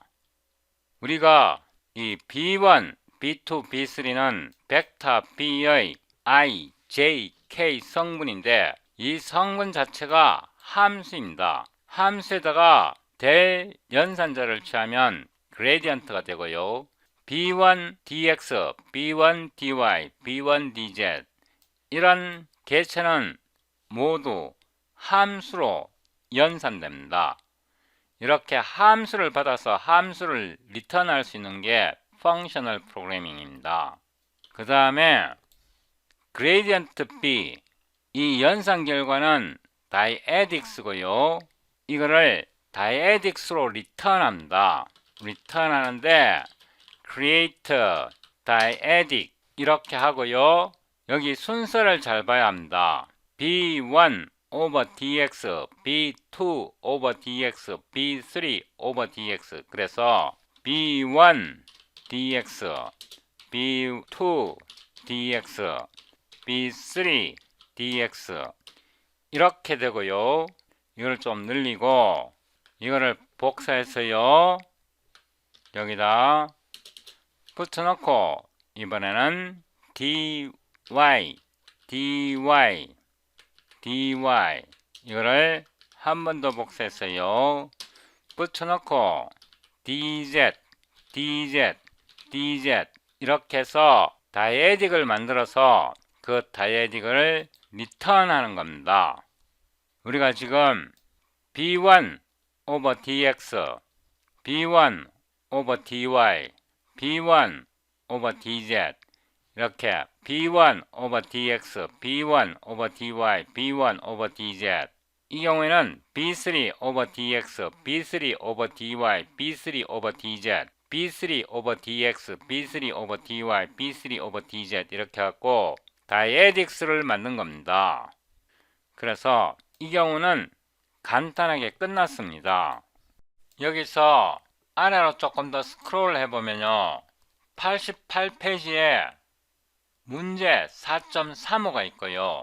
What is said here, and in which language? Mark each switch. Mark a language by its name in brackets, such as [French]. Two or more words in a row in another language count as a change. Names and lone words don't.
[Korean] 우리가 이 B1, B2, B3는 벡터 B의 I, J, K 성분인데 이 성분 자체가 함수입니다. 함수에다가 될 연산자를 취하면 그레디언트가 되고요. B1 dx, B1 dy, B1 dz 이런 개체는 모두 함수로 연산됩니다. 이렇게 함수를 받아서 함수를 리턴할 수 있는 게 펑셔널 프로그래밍입니다. 그 다음에 그레디언트 B 이 연산 결과는 다이에딕스고요. 이거를 다이에딕스로 리턴합니다. 리턴하는데 [English] create dyadic [Korean] 이렇게 하고요. 여기 순서를 잘 봐야 합니다. B1 over dx, B2 over dx, B3 over dx 그래서 B1 dx, B2 dx, B3 dx 이렇게 되고요. 이걸 좀 늘리고 이거를 복사해서요. 여기다 붙여놓고 이번에는 dy, dy, dy 이거를 한 번 더 복사했어요. 붙여놓고 dz, dz, dz 이렇게 해서 다이에딕을 만들어서 그 다이에딕을 리턴하는 겁니다. 우리가 지금 B1 over dx, B1 over dy, B1 over dz 이렇게 B1 over dx, B1 over dy, B1 over dz 이 경우에는 B3 over dx, B3 over dy, B3 over dz, B3 over dx, B3 over dy, B3 over dz 이렇게 갖고 다이에딕스를 만든 겁니다. 그래서 이 경우는 간단하게 끝났습니다. 여기서 아래로 조금 더 스크롤 해보면요. 88페이지에 문제 4.35가 있고요.